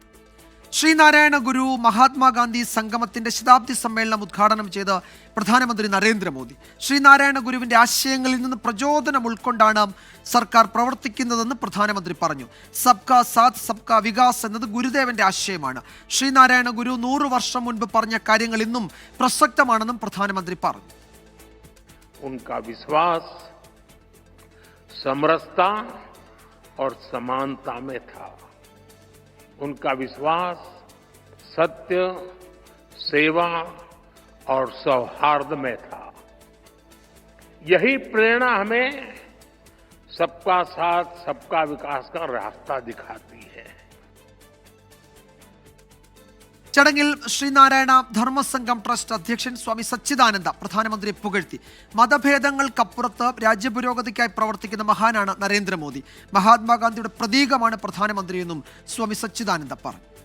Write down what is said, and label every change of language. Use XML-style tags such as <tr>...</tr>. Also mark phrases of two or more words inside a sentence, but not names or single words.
<ml>ശ്രീനാരായണ ഗുരു മഹാത്മാഗാന്ധി സംഗമത്തിന്റെ ശതാബ്ദി സമ്മേളനം ഉദ്ഘാടനം ചെയ്ത് പ്രധാനമന്ത്രി നരേന്ദ്രമോദി. ശ്രീനാരായണ ഗുരുവിന്റെ ആശയങ്ങളിൽ നിന്ന് പ്രചോദനം ഉൾക്കൊണ്ടാണ് സർക്കാർ പ്രവർത്തിക്കുന്നതെന്ന് പ്രധാനമന്ത്രി പറഞ്ഞു.</ml> <hi>सबका साथ सबका विकास</hi> <ml>എന്നത് ഗുരുദേവന്റെ ആശയമാണ്. ശ്രീനാരായണ ഗുരു 100 വർഷം മുൻപ് പറഞ്ഞ കാര്യങ്ങൾ ഇന്നും പ്രസക്തമാണെന്നും പ്രധാനമന്ത്രി പറഞ്ഞു.</ml> <hi>उनका विश्वास समरसता और समानता में था. उनका विश्वास सत्य, सेवा और सौहार्द में था. यही प्रेरणा हमें सबका साथ सबका विकास का रास्ता दिखाती है.</hi> <ml>ചടങ്ങിൽ ശ്രീനാരായണ ധർമ്മസംഘം ട്രസ്റ്റ് അധ്യക്ഷൻ സ്വാമി സച്ചിദാനന്ദ പ്രധാനമന്ത്രിയെ പുകഴ്ത്തി. മതഭേദങ്ങൾക്കപ്പുറത്ത് രാജ്യപുരോഗതിക്കായി പ്രവർത്തിക്കുന്ന മഹാനാണ് നരേന്ദ്രമോദി. മഹാത്മാഗാന്ധിയുടെ പ്രതീകമാണ് പ്രധാനമന്ത്രിയെന്നും സ്വാമി സച്ചിദാനന്ദ പറഞ്ഞു.</ml>